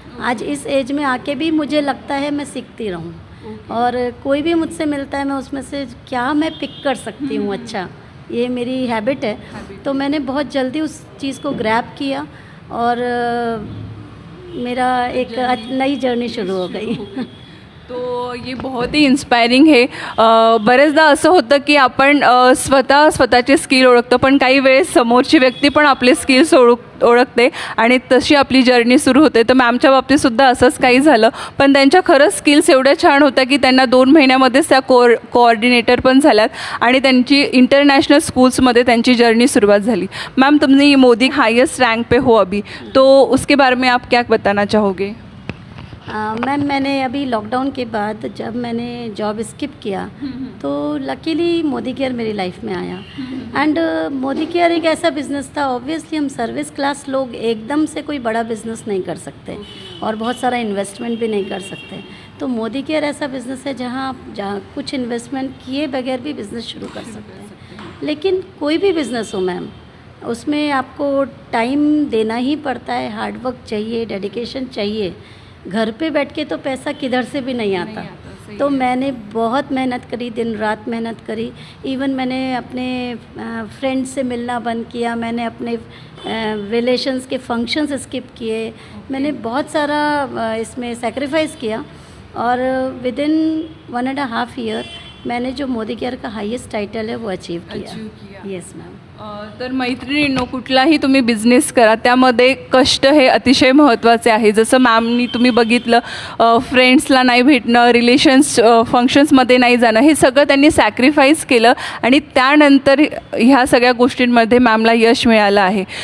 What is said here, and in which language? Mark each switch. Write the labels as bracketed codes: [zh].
[hi] आज इस एज में आके भी मुझे लगता है मैं सीखती रहूँ. और कोई भी मुझसे मिलता है मैं उसमें से क्या मैं पिक कर सकती हूँ. अच्छा, ये मेरी हैबिट है. तो मैंने बहुत जल्दी उस चीज़ को ग्रैब किया और मेरा एक नई जर्नी शुरू हो गई. तो ये बहुत ही इन्स्पायरिंग [mr] आहे. बरेचदा असं होतं की आपण स्वतःचे स्किल ओळखतो, पण काही वेळेस समोरची व्यक्ती पण आपले स्किल्स ओळखते आणि तशी आपली जर्नी सुरू होते. तर मॅमच्या बाबतीतसुद्धा असंच काही झालं, पण त्यांच्या खरंच स्किल्स एवढ्या छान होत्या की त्यांना 2 महिन्यामध्येच त्या कोऑर्डिनेटर पण झाल्यात आणि त्यांची इंटरनॅशनल स्कूल्समध्ये त्यांची जर्नी सुरुवात झाली. [hi] मैम, तुमने मोदी हाईएस्ट रैंक पे हो अभी, तो उसके बारे में आप क्या बताना चाहोगे? मैम, मैंने अभी लॉकडाउन के बाद जब मैंने जॉब स्किप किया तो लकीली मोदी केयर मेरी लाइफ में आया. एंड मोदी केयर एक ऐसा बिज़नेस था. ऑब्वियसली हम सर्विस क्लास लोग एकदम से कोई बड़ा बिज़नेस नहीं कर सकते और बहुत सारा इन्वेस्टमेंट भी नहीं कर सकते. तो मोदी केयर ऐसा बिज़नेस है जहाँ कुछ इन्वेस्टमेंट किए बगैर भी बिज़नेस शुरू कर सकते हैं. लेकिन कोई भी बिज़नेस हो मैम, उसमें आपको टाइम देना ही पड़ता है, हार्डवर्क चाहिए, डेडिकेशन चाहिए. घर पे बैठ के तो पैसा किधर से भी नहीं आता. तो मैंने बहुत मेहनत करी, दिन रात मेहनत करी. इवन मैंने अपने फ्रेंड्स से मिलना बंद किया. मैंने अपने रिलेशंस के फंक्शंस स्किप किए. मैंने बहुत सारा इसमें सेक्रीफाइस किया और विदिन 1.5 ईयर मैंने जो मोदी केयर का हाईएस्ट टाइटल है वो अचीव किया. [en] Yes ma'am. [mr] तर मैत्रिणींनो, कुठलाही तुम्ही बिझनेस करा त्यामध्ये कष्ट हे अतिशय महत्त्वाचे आहे. जसं मॅमनी तुम्ही बघितलं, फ्रेंड्सला नाही भेटणं, रिलेशन्स फंक्शन्समध्ये नाही जाणं, हे सगळं त्यांनी सॅक्रिफाईस केलं आणि त्यानंतर ह्या सगळ्या गोष्टींमध्ये मॅमला यश मिळालं आहे.